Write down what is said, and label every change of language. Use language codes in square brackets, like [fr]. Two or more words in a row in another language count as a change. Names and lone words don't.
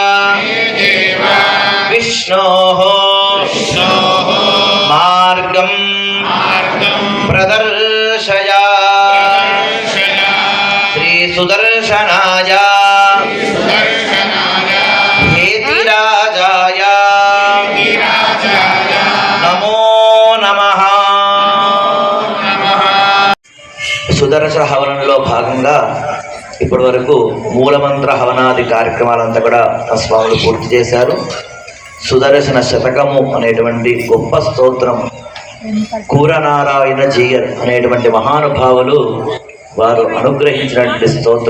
[sa] विष्णोः मार्गं प्रदर्शय श्री सुदर्शनाय हेतिराजाय नमो नमः। [te] సుదర్శన హవనంలో భాగంగా ఇప్పటి వరకు మూలమంత్ర హవనాది కార్యక్రమాలంతా కూడా ఆ స్వాములు పూర్తి చేశారు. సుదర్శన శతకము అనేటువంటి గొప్ప స్తోత్రం కూరనారాయణ జీయర్ అనేటువంటి మహానుభావులు వారు అనుగ్రహించినటువంటి స్తోత్రం.